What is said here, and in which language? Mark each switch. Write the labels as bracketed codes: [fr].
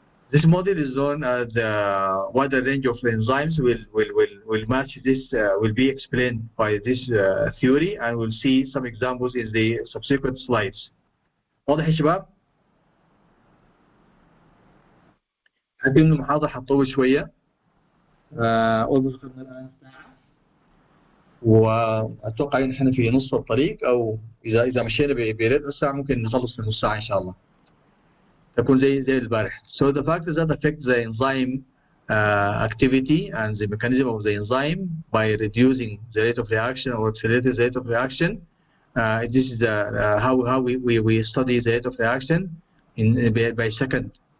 [en] This model is known as the wider range of enzymes will match this, will be explained by this theory, and we'll see some examples in the subsequent slides. [ar] واضح يا شباب؟ حتى إنه المحاضرة حطوه شوية. أظن الآن وأتوقع إن إحنا في نصف الطريق، أو إذا مشينا بربع ساعة ممكن نخلص في نص ساعة إن شاء الله. تكون زي البارح. [en] So the factors that affect the enzyme activity and the mechanism of the enzyme by reducing the rate of reaction or accelerating the rate of reaction. This is how we study the rate of reaction by second.